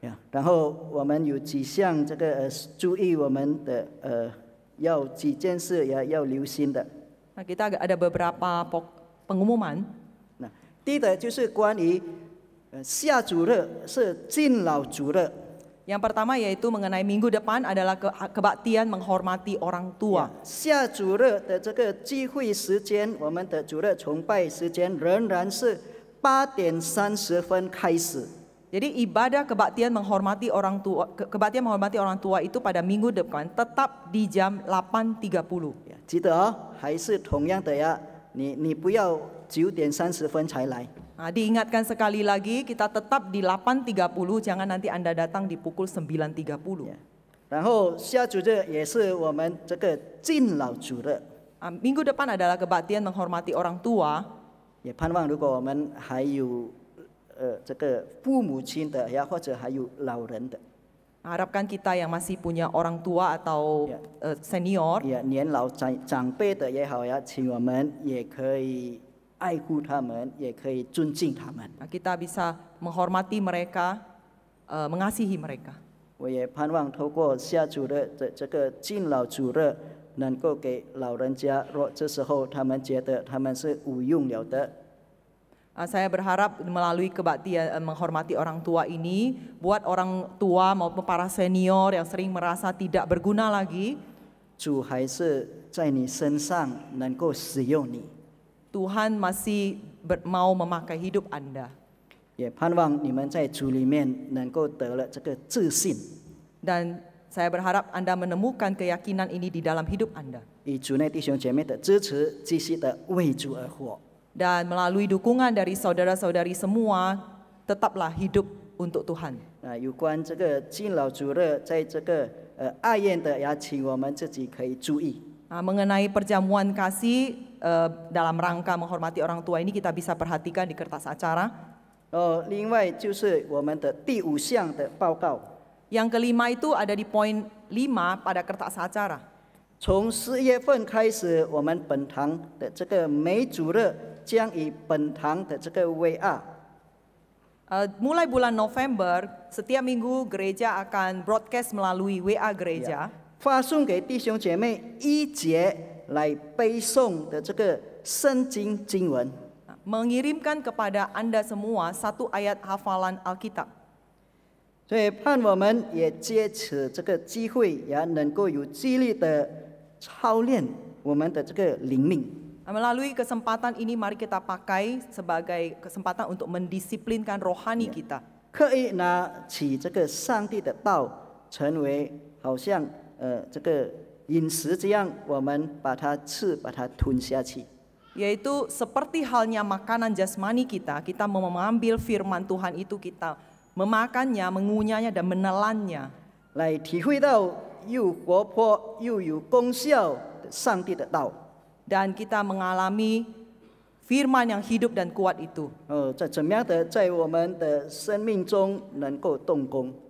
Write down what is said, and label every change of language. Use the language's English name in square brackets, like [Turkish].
[Chinese] 然后我们有几项这个注意我们的要几件事要留心的。 [Indonesian] Nah, kita ada beberapa pengumuman. [Chinese] 第一的就是关于下主日是敬老主日。 [Indonesian] Yang pertama yaitu mengenai minggu depan adalah kebaktian menghormati orang tua. [Chinese] 下主日的这个聚会时间，我们的主日崇拜时间仍然是8点30分开始。 [Indonesian] Jadi ibadah kebaktian menghormati orang tua itu pada minggu depan tetap di jam 8.30. [Chinese] 记得哦，还是同样的呀，你不要9点30分才来。 [Indonesian] Nah, diingatkan sekali lagi kita tetap di 8.30, jangan nanti Anda datang di pukul 9.30. [Chinese] 然后下主日也是我们这个敬老主日。 [Indonesian] Minggu depan adalah kebaktian menghormati orang tua. [Chinese] 也盼望如果我们还有这个父母亲的呀，或者还有老人的。 [Indonesian] Harapkan kita yang masih punya orang tua atau senior. [Chinese] 年老长辈的也好呀，请我们也可以爱护他们，也可以尊敬他们。 [Indonesian] Kita bisa menghormati mereka, mengasihi mereka. [Chinese] 我也盼望透过下主日的这个敬老主日，能够给老人家，若这时候他们觉得他们是无用了的。 [Indonesian] Saya berharap melalui kebaktian menghormati orang tua ini, buat orang tua maupun para senior yang sering merasa tidak berguna lagi, [Chinese] 主还是在你身上能够使用你。 [Indonesian] Tuhan masih mau memakai hidup Anda. [Chinese] 也盼望你们在主里面能够得了这个自信。 [Indonesian] Dan saya berharap Anda menemukan keyakinan ini di dalam hidup Anda. [Chinese] 以主内弟兄姐妹的支持，继续的为主而活。 [Indonesian] Dan melalui dukungan dari saudara-saudari semua, tetaplah hidup untuk Tuhan. [Chinese] 有关这个敬老主日，在这个爱宴的，也请我们自己可以注意。 [Indonesian] Mengenai perjamuan kasih dalam rangka menghormati orang tua ini kita bisa perhatikan di kertas acara. [Chinese] 另外就是我们的第5项的报告。 [Indonesian] Yang kelima itu ada di poin 5 pada kertas acara. [Chinese] 从4月份开始，我们本堂的这个每主日将以本堂的这个WA。 [Indonesian] Mulai bulan November, setiap minggu gereja akan broadcast melalui WA gereja. [Chinese] 发送给弟兄姐妹1节来背诵的这个圣经经文。 [Indonesian] Mengirimkan kepada Anda semua satu ayat hafalan Alkitab. [Chinese] 所以盼我们也借此这个机会，也能够有纪律的操练我们的这个灵命。 [Indonesian] Melalui kesempatan ini mari kita pakai sebagai kesempatan untuk mendisiplinkan rohani kita. [Chinese] 刻意拿起这个上帝的道，成为好像这个饮食这样，我们把它吃，把它吞下去。 [Indonesian] Yaitu seperti halnya makanan jasmani kita, kita mau mengambil firman Tuhan itu, kita memakannya, mengunyahnya, dan menelannya. [Chinese] 来体会到又活泼又有功效的上帝的道。 [Indonesian] Dan kita mengalami firman yang hidup dan kuat itu. [Chinese] 在怎么样的在我们的生命中能够动工？